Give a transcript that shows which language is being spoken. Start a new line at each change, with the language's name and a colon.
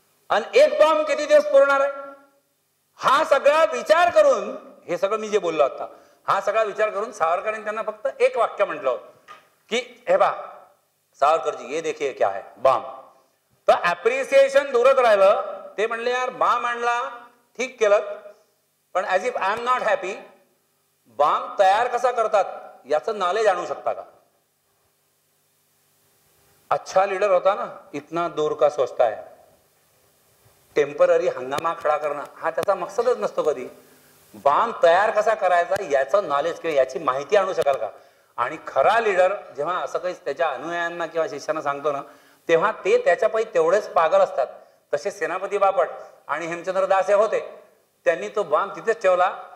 Marathi: आणि एक बॉम्ब किती दिवस पुरणार आहे? हा सगळा विचार करून, हे सगळं मी जे बोललो आता, हा सगळा विचार करून सावरकरांनी त्यांना फक्त एक वाक्य म्हटलं होतं की हे बा सावरकरजी
Hindi: ये देखिए क्या है,
Marathi: बॉम्ब. तर ऍप्रिसिएशन दूरच राहिलं. ते म्हणले यार बॉम्ब आणला, ठीक केलं, पण
English: as if I am not happy,
Marathi: bomb तयार कसा करतात याचं नॉलेज आणू शकता का?
Hindi: अच्छा लीडर होता ना, इतना दूर का सोचता है.
Marathi: टेम्पररी हंगामा खडा करणं हा त्याचा मकसदच नसतो कधी. बॉम्ब तयार कसा करायचा याचं नॉलेज किंवा याची माहिती आणू शकाल का? आणि खरा लीडर जेव्हा असं काही त्याच्या अनुयायांना किंवा शिष्यांना सांगतो ना, तेव्हा ते त्याच्यापायी तेवढेच पागल असतात. तसे सेनापती बापट आणि हेमचंद्र दास हे होते, त्यांनी तो बॉम्ब तिथेच ठेवला.